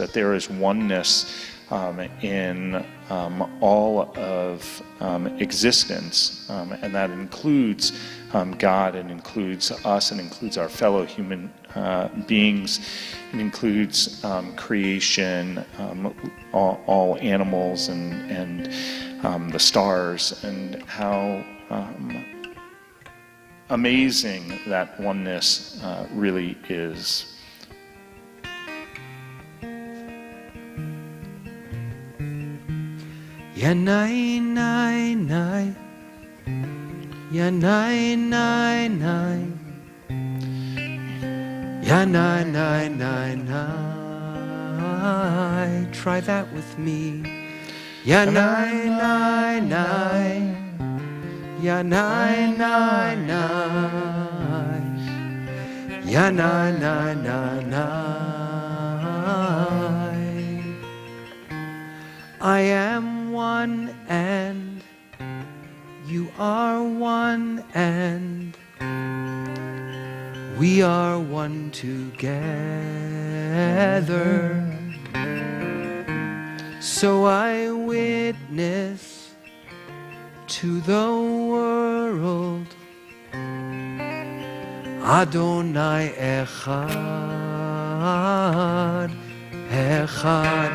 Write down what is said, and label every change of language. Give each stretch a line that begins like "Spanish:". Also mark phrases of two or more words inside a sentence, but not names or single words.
English: that there is oneness in all of existence, and that includes God, and includes us, and includes our fellow human beings, and includes creation, all animals, and the stars, and how amazing that oneness really is. Yanai nai nai, yanai nai nai, yanai nai nai nai. Try that with me. Yanai nai nai, yanai nai nai, yanai nai nai nai. I am one and you are one and we are one together. So I witness to the world,
Hebrew: אדוני אחד, אחד.